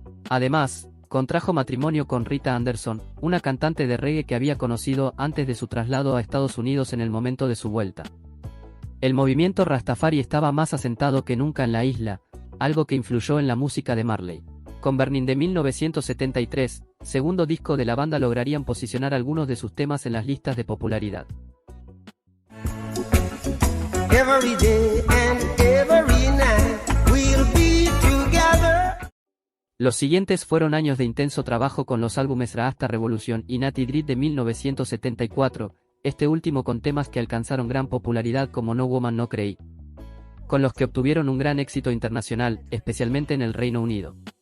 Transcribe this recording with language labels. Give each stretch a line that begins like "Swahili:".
Spanish: Además, contrajo matrimonio con Rita Anderson, una cantante de reggae que había conocido antes de su traslado a Estados Unidos en el momento de su vuelta. El movimiento Rastafari estaba más asentado que nunca en la isla, algo que influyó en la música de Marley. Con Burning de 1973, segundo disco de la banda, lograrían posicionar algunos de sus temas en las listas de popularidad.
English: Every day and every night we'll be together.
Spanish: Los siguientes fueron años de intenso trabajo con los álbumes Rasta Revolution y Natty Dread de 1974, este último con temas que alcanzaron gran popularidad como No Woman No Cry, con los que obtuvieron un gran éxito internacional, especialmente en el Reino Unido.